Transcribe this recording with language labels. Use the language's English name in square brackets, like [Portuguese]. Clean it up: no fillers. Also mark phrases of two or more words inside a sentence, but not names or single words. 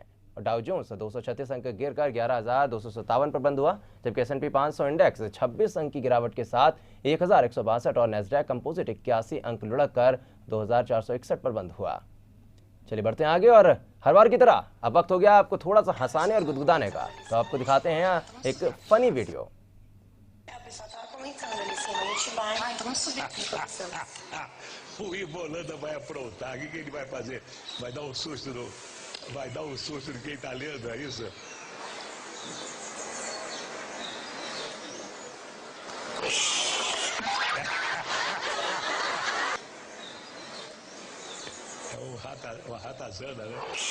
[Hindi] डाउ जोन्स 236 अंक गिरकर 11,257 पर बंद हुआ, जबकि S&P 500 इंडेक्स 26 अंक की गिरावट के साथ 1,162 और नेस्डैक कंपोजिट 81 अंक लुढ़क कर 2,461 पर बंद हुआ। चलिए बढ़ते हैं आगे और हर बार की तरह अब वक्त हो गया आपको थोड़ा सा हंसाने और गुदगुदाने का, तो आपको दिखाते हैं एक [English] funny video. [Portuguese] O Ivolanda vai aprontar, o que ele vai fazer? Vai dar um susto no quem tá lendo, é isso? É uma ratazana, né?